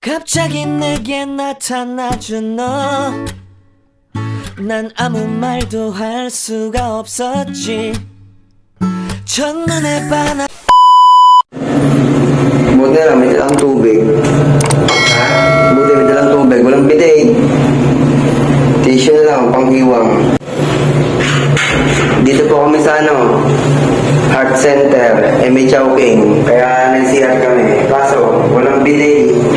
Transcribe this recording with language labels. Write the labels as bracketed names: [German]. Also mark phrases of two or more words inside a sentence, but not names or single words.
[Korean] 갑자기 내게 나타나준 너, 난 아무 말도 할 수가 없었지. 첫눈에 반한 [Filipino] Buti na lang, may dalang tubig. Ha? Buti may dalang tubig. Walang bidet. Tissue na lang, panghiwang. Dito po kami sa Heart Center. May Chowking. Kaya nag-CR kami. Kaso, walang bidet.